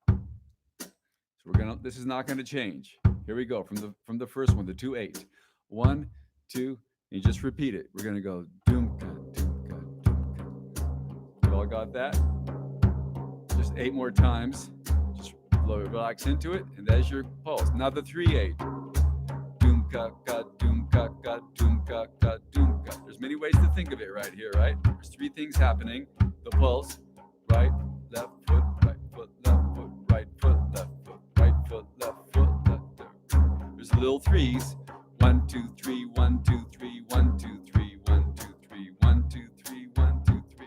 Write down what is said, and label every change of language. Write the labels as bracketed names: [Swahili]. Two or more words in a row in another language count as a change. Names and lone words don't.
[English] So this is not gonna change. Here we go from the first one, the 2, 8. 1, 2, and you just repeat it. We're gonna go doomka, doomka, doomka. You all got that? Just 8 more times. Just relax into it, and there's your pulse. Now the 3, 8. Doomka, ka, doomka, ka, doomka, ka, doomka. There's many ways to think of it right here, right? There's 3 things happening. The pulse, right, left foot, right foot, left foot, right foot, left foot, right foot, left foot, left foot. There's little 3s. 1, 2, 3, 1, 2, 3, 1, 2, 3, 1, 2, 3, 1, 2, 3, 1, 2, 3.